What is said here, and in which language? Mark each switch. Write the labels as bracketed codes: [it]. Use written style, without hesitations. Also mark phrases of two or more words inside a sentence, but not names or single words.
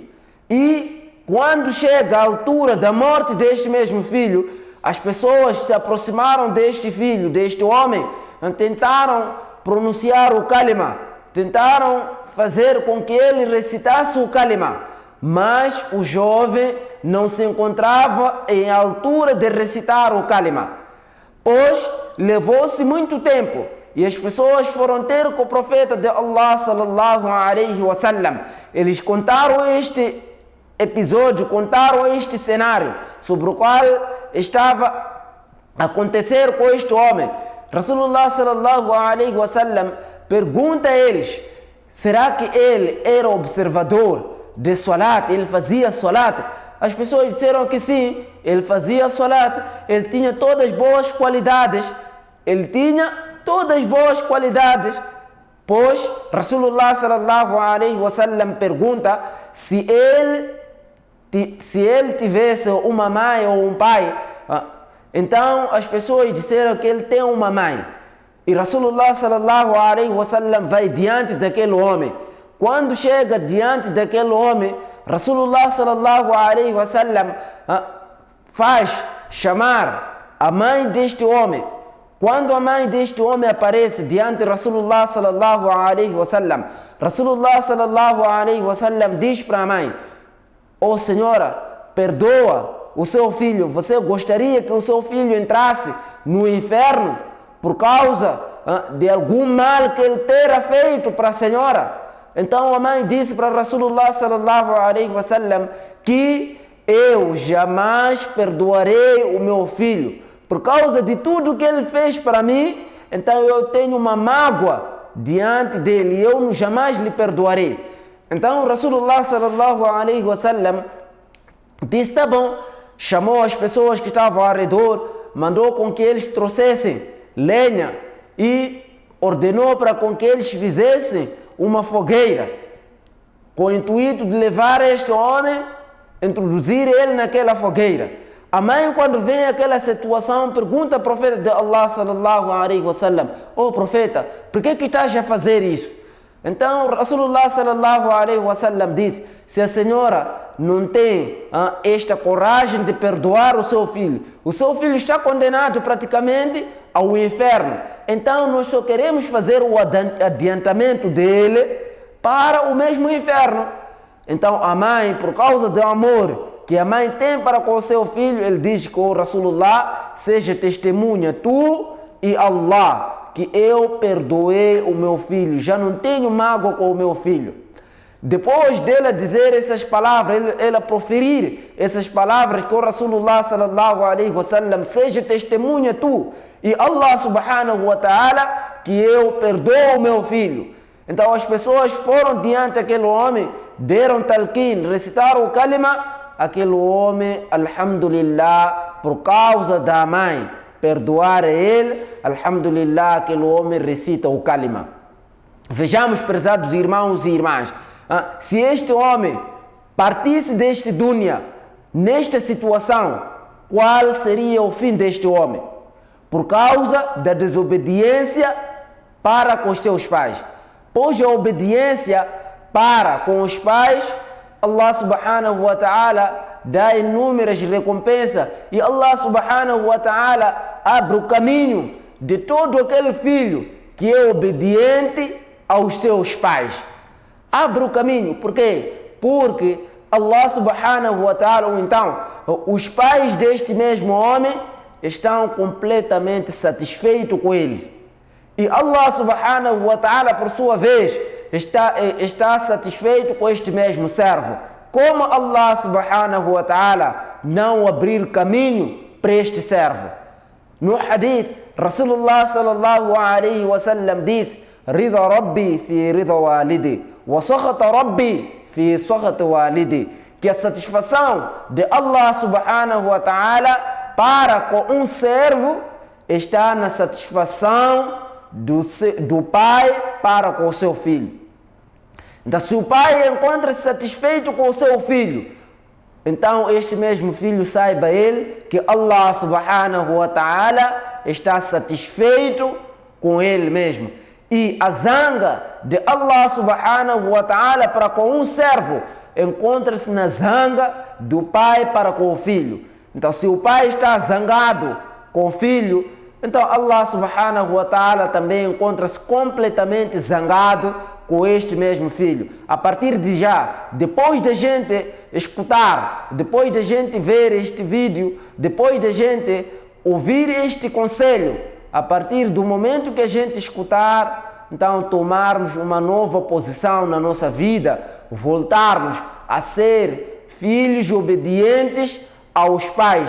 [pt] E quando chega a altura da morte deste mesmo filho, as pessoas se aproximaram deste filho, deste homem, tentaram pronunciar o kalima, tentaram fazer com que ele recitasse o kalima, mas o jovem não se encontrava em altura de recitar o kalima, pois levou-se muito tempo. E as pessoas foram ter com o profeta de Allah [ar] صلى الله عليه وسلم. [pt] Eles contaram este episódio, contaram este cenário sobre o qual estava a acontecer com este homem. [ar] رسول الله صلى الله عليه وسلم [pt] pergunta a eles: será que ele era observador de salat? Ele fazia salat? As pessoas disseram que sim, ele fazia salat, ele tinha todas as boas qualidades, pois [ar] رسول الله صلى الله عليه وسلم [pt] pergunta se ele tivesse uma mãe ou um pai. Então as pessoas disseram que ele tem uma mãe. E [ar] رسول الله صلى الله عليه وسلم [pt] vai diante daquele homem. Quando chega diante daquele homem, [ar] رسول الله صلى الله عليه وسلم [pt] faz chamar a mãe deste homem. Quando a mãe deste homem aparece diante de [ar] رسول الله صلى الله عليه وسلم, رسول الله صلى الله عليه وسلم [pt] diz para a mãe: "Oh senhora, perdoa o seu filho. Você gostaria que o seu filho entrasse no inferno por causa de algum mal que ele terá feito para a senhora?" Então a mãe disse para [ar] رسول الله صلى الله عليه وسلم [pt] que eu jamais perdoarei o meu filho por causa de tudo que ele fez para mim. Então eu tenho uma mágoa diante dele e eu jamais lhe perdoarei. Então [ar] رسول الله صلى الله عليه وسلم [pt] disse: tá bom. Chamou as pessoas que estavam ao redor, mandou com que eles trouxessem lenha e ordenou para com que eles fizessem uma fogueira com o intuito de levar este homem, introduzir ele naquela fogueira. A mãe, quando vê aquela situação, pergunta ao profeta de Allah [ar] صلى الله عليه وسلم: [pt] "Oh profeta, por que estás a fazer isso?" Então [ar] رسول الله صلى الله عليه وسلم [pt] disse: se a senhora não tem esta coragem de perdoar o seu filho está condenado praticamente ao inferno. Então nós só queremos fazer o adiantamento dele para o mesmo inferno. Então a mãe, por causa do amor que a mãe tem para com o seu filho, ele diz que o Rasulullah: seja testemunha tu e Allah que eu perdoei o meu filho, já não tenho mágoa com o meu filho. Depois dela dizer essas palavras, ela proferir essas palavras que o [ar] رسول الله صلى الله عليه وسلم: [pt] seja testemunha tu e [ar] الله سبحانه وتعالى [pt] que eu perdoo o meu filho. Então as pessoas foram diante daquele homem, deram talqin, recitaram o kalima. Aquele homem, alhamdulillah, por causa da mãe perdoar ele, alhamdulillah, aquele homem recita o kalima. Vejamos, prezados irmãos e irmãs, se este homem partisse deste dunya nesta situação, qual seria o fim deste homem? Por causa da desobediência para com os seus pais. Pois a obediência para com os pais, [ar] الله سبحانه وتعالى [pt] dá inúmeras recompensas e [ar] الله سبحانه وتعالى [pt] abre o caminho de todo aquele filho que é obediente aos seus pais. Abre o caminho. Por quê? Porque [ar] الله سبحانه وتعالى, [pt] ou então, os pais deste mesmo homem estão completamente satisfeitos com ele. E [ar] الله سبحانه وتعالى, [pt] por sua vez, está satisfeito com este mesmo servo. Como [ar] الله سبحانه وتعالى [pt] não abrir caminho para este servo? [ar] No hadith, رسول الله صلى الله عليه وسلم diz: رضا الرب في رضا الوالد، وسخط الرب في سخط الوالد. [pt] Que a satisfação de [ar] الله سبحانه وتعالى [pt] para com um servo está na satisfação do pai para com o seu filho. Então, se o pai encontra-se satisfeito com o seu filho, então este mesmo filho saiba ele que [ar] الله سبحانه وتعالى [pt] está satisfeito com ele mesmo. E a zanga de [ar] الله سبحانه وتعالى [pt] para com um servo encontra-se na zanga do pai para com o filho. Então, se o pai está zangado com o filho, então [ar] الله سبحانه وتعالى [pt] também encontra-se completamente zangado com este mesmo filho. A partir de já, depois da gente escutar, depois da gente ver este vídeo, depois da gente ouvir este conselho, a partir do momento que a gente escutar, então tomarmos uma nova posição na nossa vida, voltarmos a ser filhos obedientes aos pais.